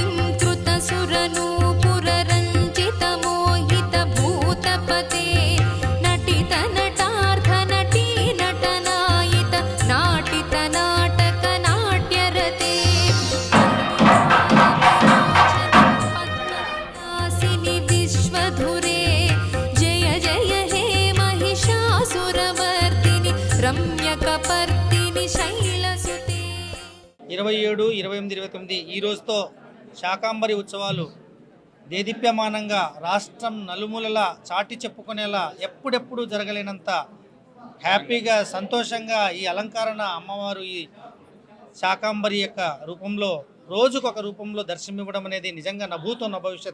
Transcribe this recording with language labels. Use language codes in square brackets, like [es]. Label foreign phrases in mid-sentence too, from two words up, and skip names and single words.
[sa] हिंकृतसुरनूपुररञ्जितमोहितभूतपते नटित नटार्थ नटी नटनायित नाटित नाटक नाट्यरते विश्वधुरे जय जय हे महिषासुरवर्दिनि रम्यकपर्दिनि शैलसुते [te] 27, 28, 29 ఈ రోజుతో శాకాంబరి ఉత్సవాలు దేదీప్యమానంగా రాష్ట్రం నలుమూలలా చాటి చెప్పుకునేలా ఎప్పుడెప్పుడు జరగలేనంత హ్యాపీగా సంతోషంగా ఈ అలంకరణ అమ్మవారు ఈ శాకాంబరి యొక్క రూపంలో రోజుకొక రూపంలో దర్శనమివ్వడం అనేది నిజంగా [sa] నభూతో నభవిష్యత్.